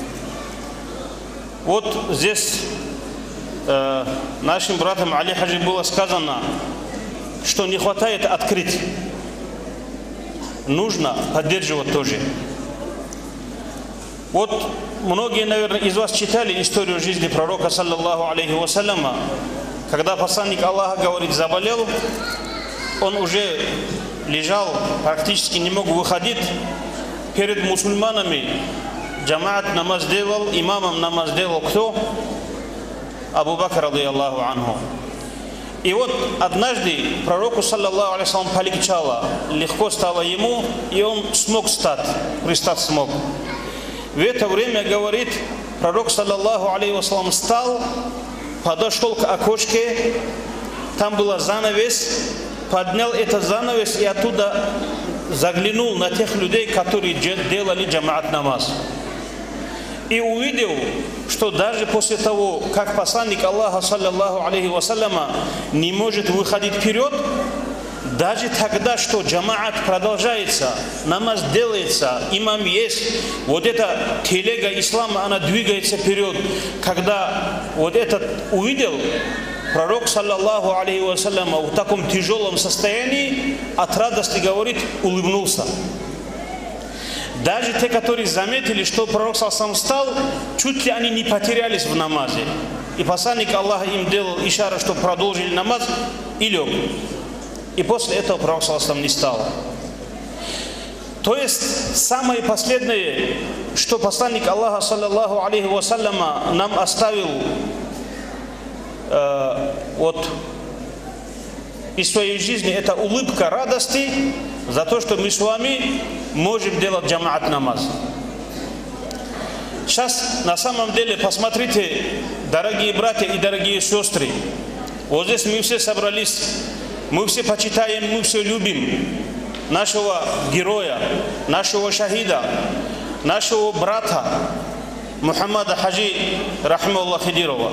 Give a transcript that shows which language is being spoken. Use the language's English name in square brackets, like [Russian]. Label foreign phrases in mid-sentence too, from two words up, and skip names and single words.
[Russian] Вот здесь нашим братам Али Хаджи было сказано, что не хватает открыть. Нужно поддерживать тоже. Вот многие, наверное, из вас читали историю жизни пророка, [Arabic] صلى الله عليه وسلم. [Russian] Когда посланник Аллаха, говорит, заболел, он уже лежал, практически не мог выходить. Перед мусульманами джамаат намаз делал, имамом намаз делал кто? [Arabic] أبو بكر، رضي الله عنه. [Russian] И вот однажды пророку, [Arabic] صلى الله عليه وسلم, [Russian] полегчало, легко стало ему, и он смог встать, пристать смог. В это время, говорит, пророк, [Arabic] صلى الله عليه وسلم, [Russian] встал, подошел к окошке, там был занавес, поднял этот занавес и оттуда заглянул на тех людей, которые делали джамаат намаз. И увидел, что даже после того, как посланник Аллаха, [Arabic] صلى الله عليه وسلم, [Russian] не может выходить вперед, даже тогда, что джамаат продолжается, намаз делается, имам есть, вот эта телега ислама, она двигается вперед. Когда вот этот увидел, пророк, [Arabic] صلى الله عليه وسلم, [Russian] в таком тяжелом состоянии, от радости, говорит, улыбнулся. Даже те, которые заметили, что пророк саллаллаху встал, чуть ли они не потерялись в намазе. И посланник Аллаха им делал ишара, что продолжили намаз и лег. И после этого пророк саллаллаху не стал. То есть самое последнее, что посланник Аллаха, [Arabic] صلى الله عليه وسلم, [Russian] нам оставил вот из своей жизни, это улыбка радости за то, что мы с вами можем делать джамаат намаз. Сейчас на самом деле посмотрите, дорогие братья и дорогие сестры, вот здесь мы все собрались, мы все почитаем, мы все любим нашего героя, нашего шахида, нашего брата Мухаммада Хаджи рахимахуллах Хидирова.